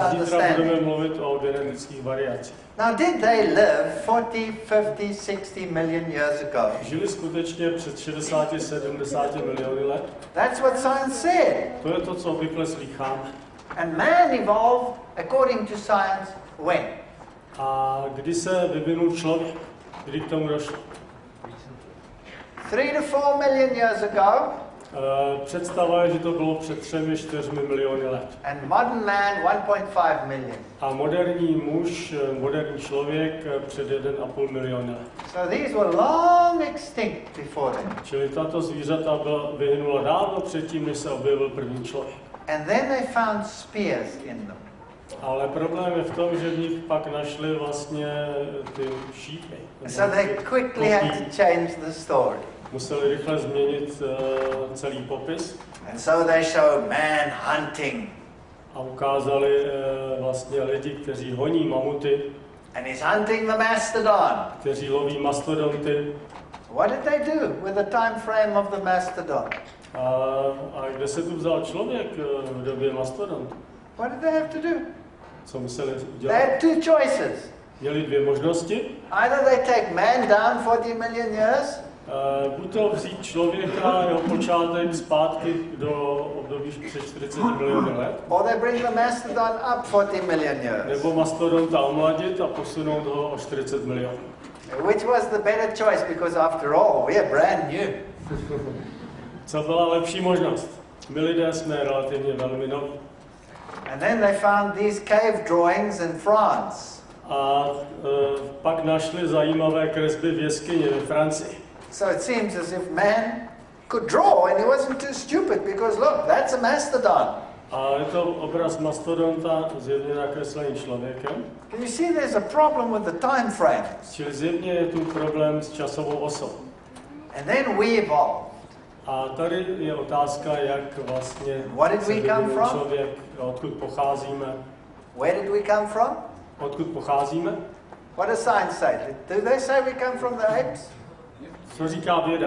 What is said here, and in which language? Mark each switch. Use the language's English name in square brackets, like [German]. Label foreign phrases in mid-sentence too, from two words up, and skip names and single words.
[Czech] Zítra budeme understanding. mluvit o genetických variacích. [English] Now, did they live 40, 50, 60 million years ago? [Czech] Žili skutečně před 60, 70 miliony let. [English] That's what science said. [Czech] To je to, co obvykle slýcháme. [English] And man evolved, according to science, when? [Czech] A kdy se vyvinul člověk? Kdy k tomu došlo? [English] 3 to 4 million years ago. [Czech] Představa je, že to bylo před 3-4 miliony let. [English] And modern man, 1.5 million. [Czech] A moderní muž, moderní člověk před 1,5 milionu let. [English] So these were long extinct before them. [Czech] Čili tato zvířata vyhynula dávno předtím, než se objevil první člověk. [English] And then they found spears in them. [Czech] Ale problém je v tom, že v nich pak našli vlastně ty šípy. [English] So they quickly had to change the story. [Czech] Museli rychle změnit celý popis. [English] And so they showed man hunting. [Czech] A ukázali vlastně lidi, kteří honí mamuty. [English] And he's hunting the mastodon. [Czech] Kteří loví mastodonty. [English] What did they do with the time frame of the mastodon? [Czech] A kde se tu vzal člověk v době mastodontu? [English] What did they have to do? [Czech] Co museli [English] They had two choices. [Czech] Měli dvě možnosti. [English] Either they take man down 40 million years. [Czech] Buď to vzít člověka, jeho počátek zpátky do období před 40 miliony let. [English] Or they bring the mastodon up 40 million years. [Czech] Nebo mastodonta omladit a posunout ho o 40 milionů. [English] Which was the better choice? Because after all, we are brand new. [Czech] Co byla lepší možnost? My lidé jsme relativně velmi noví. [English] And then they found these cave drawings in France. [Czech] A pak našli zajímavé kresby v jeskyni ve Francii. [English] So it seems as if man could draw and he wasn't too stupid because look, that's a mastodon. [Czech] A je to obraz mastodonta zjevně nakreslený člověkem. [English] Can you see there's a problem with the time frames? [Czech] Čili zjevně je tu problém s časovou osou. [English] And then we evolved. [Czech] A tady je otázka, jak vlastně se vyvinul člověk, odkud pocházíme. [English] Where did we come from? [Czech] Odkud pocházíme? [English] What does science say? Do they say we come from the apes? [Czech] Co říká věda?